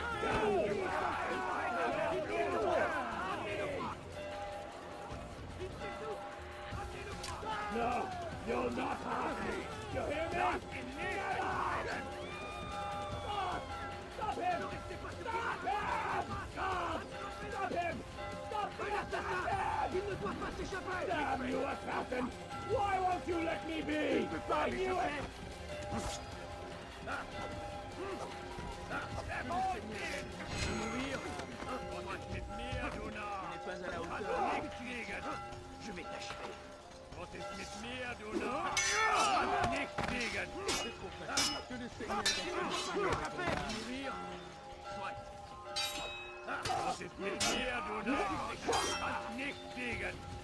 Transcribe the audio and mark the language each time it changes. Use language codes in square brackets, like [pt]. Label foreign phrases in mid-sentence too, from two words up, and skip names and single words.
[en] No! You'll not harm me! You hear me? Stop him! Stop him! Stop him! Stop the assassin! [fr] Il ne doit pas s'échapper! [en] Damn you, assassin! Why won't you let me be? I knew it! [fr] Je vais t'achever. [de] Was ist mit mir, du Narr? Nicht fliegen! [fr] Que le Seigneur mourir. [de] Was ist mit mir, du Narr? Nicht fliegen!